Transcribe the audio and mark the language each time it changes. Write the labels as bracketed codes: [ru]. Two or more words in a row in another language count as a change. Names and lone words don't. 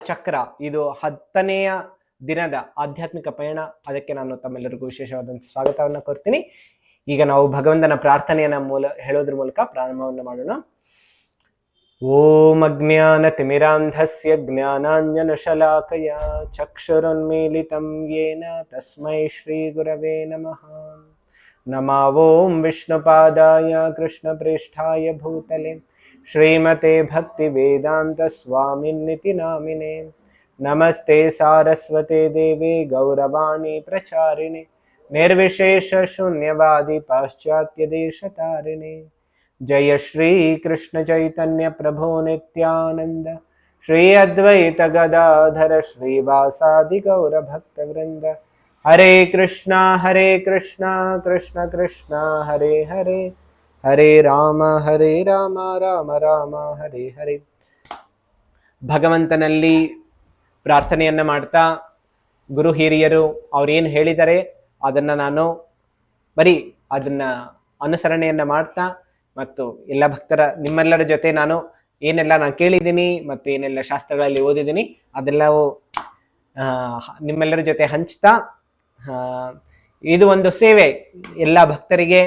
[kn] ಚಕ್ರ ಇದು 10ನೆಯ ದಿನದ ಆಧ್ಯಾತ್ಮಿಕ ಪಯಣ. ಅದಕ್ಕೆ ನಾನು ತಮ್ಮೆಲ್ಲರಿಗೂ ವಿಶೇಷವಾದಂಥ ಸ್ವಾಗತವನ್ನು ಕೋರ್ತೀನಿ. ಈಗ ನಾವು ಭಗವಂತನ ಪ್ರಾರ್ಥನೆಯನ್ನ ಹೇಳೋದ್ರ ಮೂಲಕ ಪ್ರಾರಂಭವನ್ನು ಮಾಡೋಣ. [sa] ಓಂ ಅಜ್ಞಾನ ತಿಮಿರಾಂಧಸ್ಯ ಜ್ಞಾನಾಂಜನಶಲಾಕಯ ಚಕ್ಷುರುನ್ಮೀಲಿತಂ ಯೇನ ತಸ್ಮೈ ಶ್ರೀ ಗುರವೇ ನಮಃ. ನಮೋ ಓಂ ವಿಷ್ಣುಪಾದಾಯ ಕೃಷ್ಣಪ್ರೇಷ್ಠಾಯ ಭೂತಲೆ ಶ್ರೀಮತೆ ಭಕ್ತಿ ವೇದಾಂತ ಸ್ವಾಮಿನ್ನಿತಿ ನಾಮಿನೇ. ನಮಸ್ತೆ ಸಾರಸ್ವತೆ ದೇವಿ ಗೌರವಾಣಿ ಪ್ರಚಾರಿಣೆ ನಿರ್ವಿಶೇಷ ಶೂನ್ಯವಾದಿ ಪಾಶ್ಚಾತ್ಯ ದೇಶತಾರಿಣೆ. ಜಯ ಶ್ರೀ ಕೃಷ್ಣ ಚೈತನ್ಯ ಪ್ರಭೋ ನಿತ್ಯಾನಂದ ಶ್ರೀ ಅದ್ವೈತ ಗದಾಧರ ಶ್ರೀವಾಸಾದಿ ಗೌರ ಭಕ್ತ ವೃಂದ. ಹರೇ ಕೃಷ್ಣ ಕೃಷ್ಣ ಕೃಷ್ಣ ಹರೇ ಹರೇ, ಹರೇ ರಾಮ ರಾಮ ರಾಮ ಹರೇ ಹರೇ. [kn] ಭಗವಂತನಲ್ಲಿ ಪ್ರಾರ್ಥನೆಯನ್ನ ಮಾಡ್ತಾ ಗುರು ಹಿರಿಯರು ಅವ್ರೇನು ಹೇಳಿದ್ದಾರೆ ಅದನ್ನ ನಾನು ಬರೀ ಅದನ್ನ ಅನುಸರಣೆಯನ್ನ ಮಾಡ್ತಾ ಮತ್ತು ಎಲ್ಲ ಭಕ್ತರ ನಿಮ್ಮೆಲ್ಲರ ಜೊತೆ ನಾನು ನಾನು ಕೇಳಿದ್ದೀನಿ ಮತ್ತು ಏನೆಲ್ಲ ಶಾಸ್ತ್ರಗಳಲ್ಲಿ ಓದಿದ್ದೀನಿ ಅದೆಲ್ಲವೂ ನಿಮ್ಮೆಲ್ಲರ ಜೊತೆ ಹಂಚ್ತಾ, ಇದು ಒಂದು ಸೇವೆ ಎಲ್ಲ ಭಕ್ತರಿಗೆ.